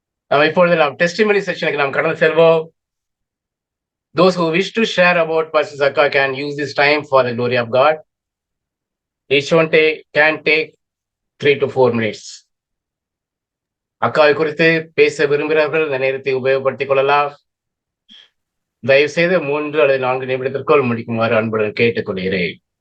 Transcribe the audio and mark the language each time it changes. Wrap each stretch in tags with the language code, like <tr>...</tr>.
<ta>நாம் இப்பொழுது நாம் டெஸ்டிமனி செக்ஷனுக்கு நாம் கடந்து செல்வோம்.</ta> <en>Those who wish to share about Pastor Zakka can use this time for the glory of God. Each one can take 3 to 4 minutes.</en> <ta>அக்காவை குறித்து பேச விரும்புகிறவர்கள் இந்த நேரத்தை உபயோகப்படுத்திக் கொள்ளலாம். தயவு செய்து 3 அல்லது 4 நிமிடத்திற்குள் முடிக்குமாறு அன்புடன் கேட்டுக்கொள்கிறேன்.</ta>